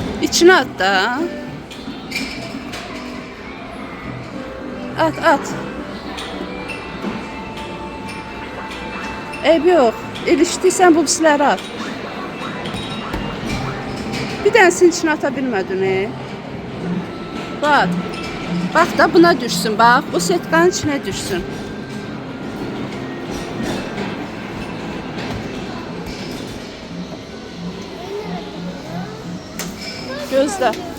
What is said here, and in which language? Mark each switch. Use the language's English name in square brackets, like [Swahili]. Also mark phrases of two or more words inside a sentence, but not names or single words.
[Turkish] İçine at da. At. [Azerbaijani] Eybi yox. İlişdiysən bu pisləri at. Bir dənəsinin içine ata bilmədin. [Turkish] Bak. Bak da buna düşsün bak. Bu setkanın içine düşsün. [Azerbaijani] Gözlə.